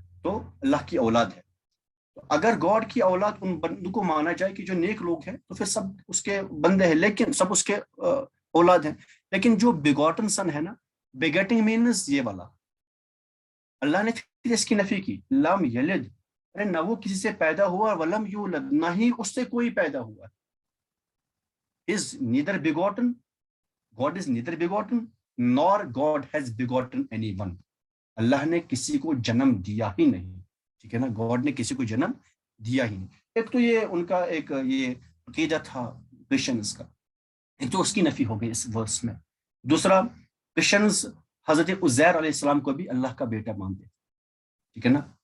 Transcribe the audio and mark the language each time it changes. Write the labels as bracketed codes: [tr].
[ur] تو اللہ کی اولاد ہے. تو اگر گاڈ کی اولاد ان بندوں کو مانا جائے کہ جو نیک لوگ ہیں تو پھر سب اس کے بندے ہیں, لیکن سب اس کے اولاد ہیں. لیکن جو بیگوٹن سن ہے نا, بیگیٹنگ مینز یہ والا, اللہ نے پھر اس کی نفی کی. [ar] لم یلد, [ur] ارے نہ وہ کسی سے پیدا ہوا, [ar] ولم یولد, [ur] نہ ہی اس سے کوئی پیدا ہوا. [en] is neither begotten, God is neither begotten nor God has begotten anyone. [ur] اللہ نے کسی کو جنم دیا ہی نہیں, ٹھیک ہے نا. گاڈ نے کسی کو جنم دیا ہی نہیں. ایک تو یہ ان کا ایک یہ عقیدہ تھا کرسچنز کا, ایک تو اس کی نفی ہو گئی اس ورس میں. دوسرا, کرسچنز حضرت عزیر علیہ السلام کو بھی اللہ کا بیٹا مانتے تھے, ٹھیک ہے نا.